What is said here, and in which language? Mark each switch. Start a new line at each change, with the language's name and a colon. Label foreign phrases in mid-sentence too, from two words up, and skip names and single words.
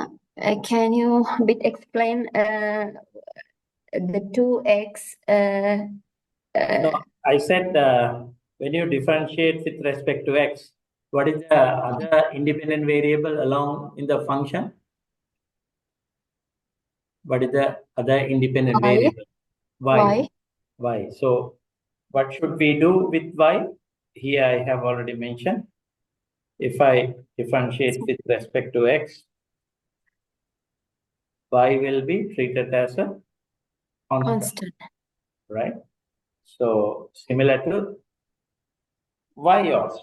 English: Can you a bit explain the 2x? No, I said when you differentiate with respect to x, what is the other independent variable along in the function? What is the other independent Y. variable? Y. Y. So what should we do with y? Here I have already mentioned. If I differentiate with respect to x, y will be treated as a constant. Right? So similar to y also.